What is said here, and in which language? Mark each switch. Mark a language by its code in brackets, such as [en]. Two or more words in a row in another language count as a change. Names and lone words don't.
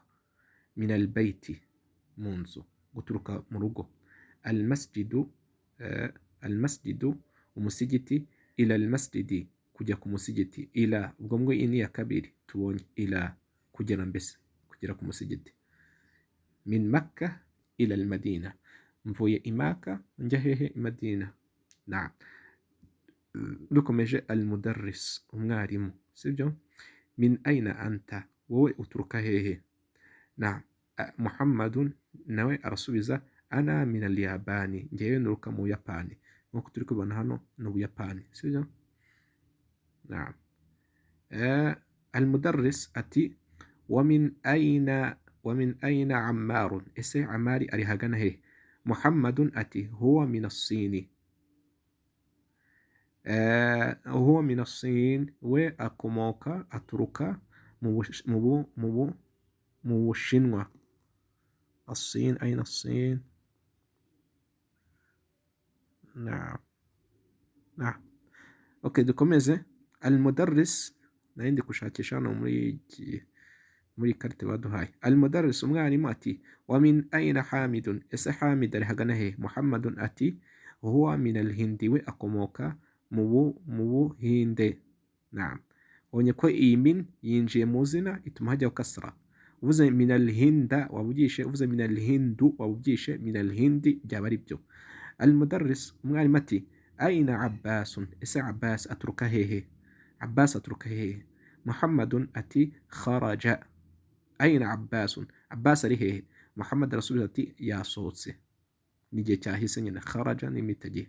[ar] من البيت [rn] mu nzu, guturuka mu rugo. Almasjidu umusigiti, [ar] إلى المسجد [rn] kujya ku musigiti, ila ubwo ngo ini ya kabiri tubonye, ila kugera, mbese kugera ku musigiti. [ar] من مكة إلى المدينة, [rn] mvuye imaka njya hehe? Imadina. Dukomeje almudarris umwarimu, sibyo? [ar] من أين أنت, [rn] wowe uturuka hehe? Muhammadun nawe arasubiza [ar] أنا من اليابان, [rn] ngewe nuruka mu Buyapani. Nkuko turi kubona hano ni Ubuyapani, sibyo? Almudarris ati [ar] ومن أين عمار, [rn] ese Amari ari hagana hehe? Muhammadun ati [ar] هو من الصين، هو من الصين, [rn] we akomoka aturuka mu Bushinwa. [ar] الصين، أين الصين? [rn] Okay, dukomeze. Almudarris nayindi kushakisha hano muri karite baduhaye. Almudarris umwarimu ati [ar] ومن أين حامد, [rn] ese Hamid ari hagana hehe? [ar] Muhammadun ati هو من الهند, [rn] we akomoka mu Buhinde. Ubonye ko iyi min yinjiye mu zina ituma hajyaho kasra. Uvuze [ar] من الهند [rn] wabugishe, uvuze [ar] من الهند [rn] wabugishe, [ar] من الهند [rn] byaba ari byo. Almudarris umwarimu ati [ar] أين عباس, [rn] ese Abbas aturuka hehe? Abbas aturuka hehe? Muhammadun ati kharaja. [ar] أين عباس, [rn] Abbas ari hehe? Muhammad arasubiza ati yasohotse, n'igihe cyahise nyine, kharaja n'imitagihe.